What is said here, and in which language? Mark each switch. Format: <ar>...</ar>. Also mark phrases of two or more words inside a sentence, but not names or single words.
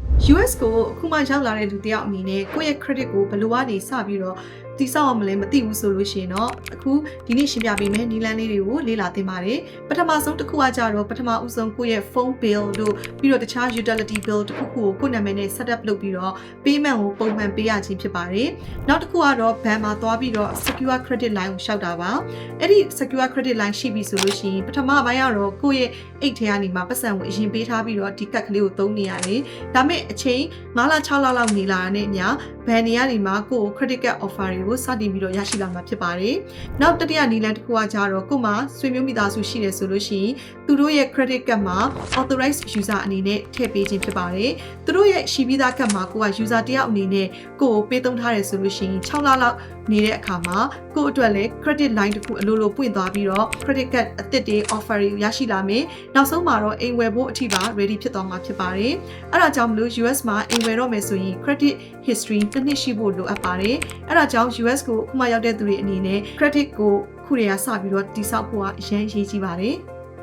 <my>US ကိုအခုမှရောက်လာတဲ့လူတယောက်အနေနဲ့ကိုယ့်ရဲ့ credit ကိုဘယ်လိုကနေစပြီးတော့တိစောက်အောင်မလဲမသိဘူးဆိုလို့ရှိရင်တော့အခုဒီနေ့ရှင်းပြပေးမယ်နီလန်းလေးတွေကိုလေ့လာသင်ပါတယ်ပထမဆုံးတစ်ခုကကြတော့ပထမဦးဆုံးကိုယ့်ရဲ့</my> <en>phone bill</en> <my>တို့ပြီးတော့တခြား</my> <en>utility bill</en> <my>တစ်ခုခုကိုကိုယ့်နာမည်နဲ့</my> <en>set up</en> <my>လုပ်ပြီးတော့ payment ကိုပုံမှန်ပေးရခြင်းဖြစ်ပါတယ်နောက်တစ်ခုကတော့ bank မှာသွားပြီးတော့</my> <en>secure credit line</en> <my>ကိုရှောက်တာပါအဲ့ဒီ</my> <en>secure credit line</en> <my>ရှိပြီဆိုလို့ရှိရင်ပထမပိုင်းကတော့ကိုယ့်ရဲ့အိတ်ထဲကနေမှပတ်စံကိုအရင်ပေးထားပြီးတော့ဒီကတ်က လေးကိုသုံးနေရတယ်ဒါပေမဲ့အချိန်9လ6လလောက်နေလာတဲ့ညဘန်နေရနေမှာကိုယ့်</my> <en>credit card offer</en> <my>တွေကိုစတင်ပြီးတော့ရရှိလာမှာဖြစ်ပါတယ်။နောက်တတိယနည်းလမ်းတစ် ခုကကြတော့ကို့မှာဆွေမျိုးမိသားစုရှိတယ်ဆိုလို့ရှိရင်သူတို့ရဲ့</my> <en>credit card</en> <my>မှာ</my> <en>authorized user</en> <my>အနေနဲ့ထည့်ပေးခြင်းဖြစ်ပါတယ် ။သူတို့ရဲ့ရှိပြီးသား card မှာကိုက user တယောက်အနေနဲ့ကိုကိုပေးသုံးထားတယ်ဆိုလို့ရှိရင်6လလောက်နေတဲ့အခါမှာကို့အတွက်လည်း</my> <en>credit line</en> <my>တစ်ခုအလိုလိုပွင့်သွားပြီးတော့</my> <en>credit card</en> <my>အသစ်တွေ offer တွေရရှိလာမယ်။နောက်ဆုံးမှာတော့အိမ်ဝယ်ဖို့အထိပါ ready ဖြစ်သွားမှာဖြစ်ပါတယ်။အဲ့ဒါကြောင့်မလို့ US မှာအိမ်ဝယ်တော့မယ်ဆိုရင်</my> <en>credit history</en> <my>တစ်နှစ်ရှိဖို့လိုအပ်ပါတယ်။အဲ့ဒါကြောင့် US ကိုအခုမှရောက်တဲ့သူတွေအနေနဲ့ credit ကိုခုတည်းကစပြီးတော့တိစောက်ဖို့ကအရင်ရေးကြီးပါတယ်။</my>